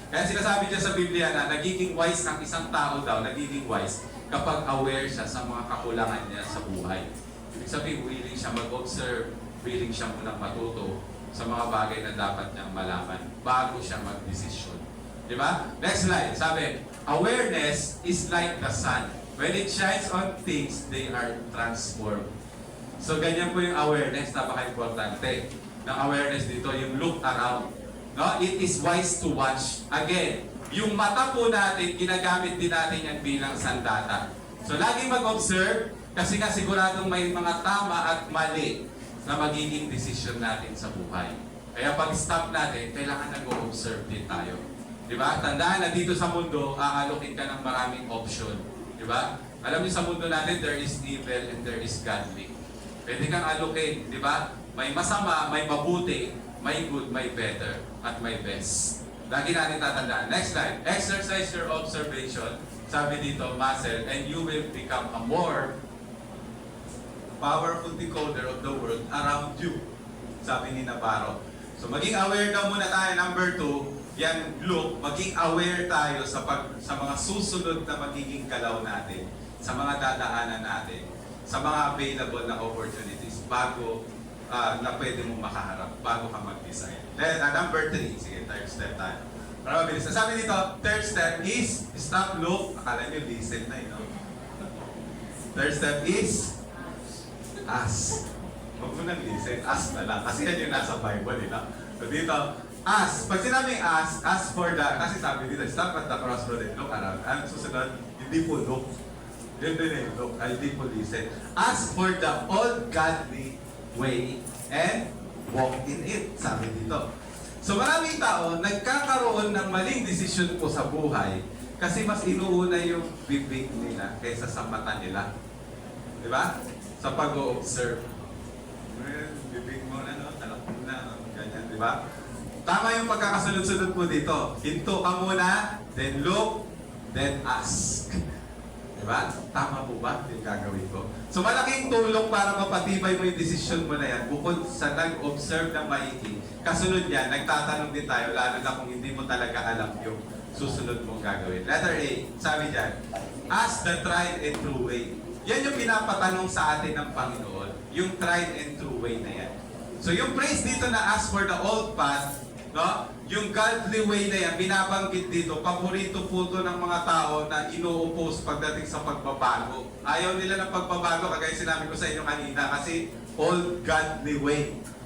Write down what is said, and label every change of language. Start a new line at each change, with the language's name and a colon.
Filipino: Kaya sinasabi niya sa Biblia na nagiging wise ng isang tao daw, nagiging wise kapag aware siya sa mga kakulangan niya sa buhay. Ibig sabihin, willing siya mag-observe, willing siya munang matuto sa mga bagay na dapat niyang malaman bago siya mag-desisyon. Di ba? Next slide.
English: Sabi, awareness is like the sun. When it shines on things, they are transformed.
Filipino: So, ganyan po yung awareness. Napaka-importante ng awareness dito, yung look around. No?
English: It is wise to watch.
Filipino: Again, yung mata po natin, ginagamit din natin yan bilang sandata. So, laging mag-observe kasi nga siguradong may mga tama at mali na magiging desisyon natin sa buhay. Kaya pag-stop natin, kailangan nag-observe din tayo. Di ba? Tandaan na dito sa mundo, aalokin ka ng maraming option. Di ba? Alam niyo sa mundo natin,
English: there is evil and there is godly.
Filipino: Pwede kang alokin, di ba? May masama, may mabuti, may good, may better, at may best. Lagi natin tatandaan.
English: Next slide. Exercise your observation.
Filipino: Sabi dito,
English: muscle, and you will become a more powerful decoder of the world around you.
Filipino: Sabi ni Navarro. So maging aware daw muna tayo. Number 2, yan look, maging aware tayo sa mga susunod na magiging galaw natin, sa mga dadaanan natin, sa mga available na opportunities bago na pwede mong makaharap, bago ka mag-decide. Then, number 3, sige, third step tayo. Para mabilis. Sabi dito,
English: third step is stop, look,
Filipino: akala nyo listen na, no?
English: Third step is ask.
Filipino: Huwag mo nang listen, ask na lang. Kasi yan yung nasa Bible, no? So dito,
English: Ask. Pag sinabing ask for the,
Filipino: kasi sabi dito,
English: stop at the crossroad and look around.
Filipino: Ang susunod, hindi po look. Yun din eh, look. Hindi po listen.
English: Ask for the old godly way and walk in it.
Filipino: Sabi dito. So maraming tao, nagkakaroon ng maling desisyon po sa buhay kasi mas inuuna yung bibig nila kaysa sa mata nila. Di ba? Sa pag-o-observe. Bibig mo na, no? Talak mo na, ganyan, di ba? Tama yung pagkakasunod-sunod po dito. Hinto ka muna, then look, then ask. Diba? Tama po ba yung gagawin ko? So malaking tulong para mapatibay mo yung desisyon mo na yan. Bukod sa nag-observe ng maigi, kasunod yan, nagtatanong din tayo, lalo na kung hindi mo talaga alam yung susunod mong gagawin.
English: Letter A,
Filipino: sabi dyan,
English: ask the tried and true way.
Filipino: Yan yung pinapatanong sa atin ng Panginoon. Yung tried and true way na yan. So yung praise dito na
English: ask for the old path,
Filipino: no? Yung godly way na yan, binabanggit dito, paborito po ito ng mga tao na ino-oppose pagdating sa pagbabago. Ayaw nila ng pagbabago, kagaya sinabi ko sa inyo kanina, kasi old godly way.